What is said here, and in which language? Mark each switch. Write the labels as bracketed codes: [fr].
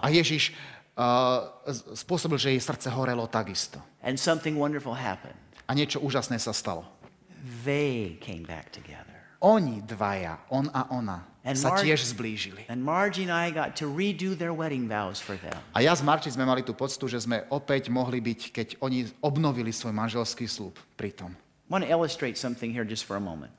[sk] A Ježiš spôsobil, že jej srdce horelo takisto. [en] And something wonderful happened. [sk] A niečo úžasné sa stalo. [en] They came back together. [sk] Oni dvaja, on a ona, [en] And [sk] sa tiež zblížili. [en] And Margie and I got to redo their wedding vows for them. [sk] A ja s Marči sme mali tú poctu, že sme opäť mohli byť, keď oni obnovili svoj manželský sľub pri tom. [en] I want to illustrate something here just for a moment.